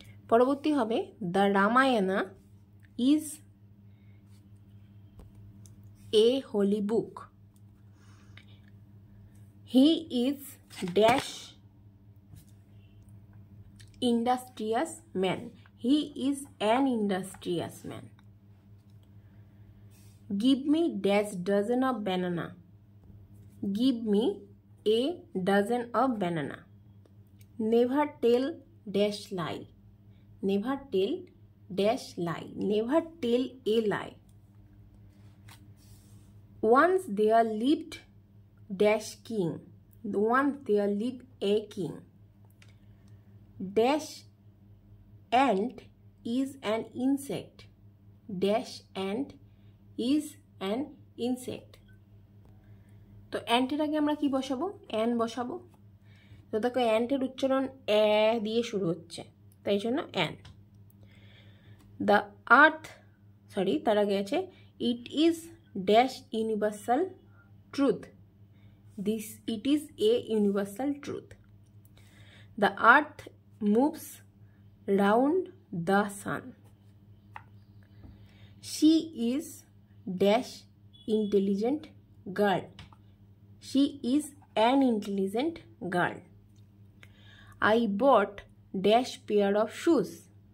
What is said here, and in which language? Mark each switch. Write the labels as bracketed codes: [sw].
[bn] পরবর্তী হবে [en] The Ramayana is a holy book. He is dash industrious man. He is an industrious man. Give me dash dozen of banana. Give me a dozen of banana. Never tell dash lie. Never tell dash lie. Never tell a lie. Once there lived dash king. Once there lived a king. Dash ant is an insect. Dash ant is an insect. [bn] তো অ্যান্টের আগে আমরা কি বসাবো? An বসাবো। তো দেখো অ্যান্টের উচ্চারণ এ দিয়ে শুরু হচ্ছে, তাই জন্য অ্যান। [en] the earth [bn] তার আগে আছে [en] It is dash universal truth. It is a universal truth. The earth moves round the sun. She is dash intelligent girl. She is an intelligent girl. I bought dash pair of shoes.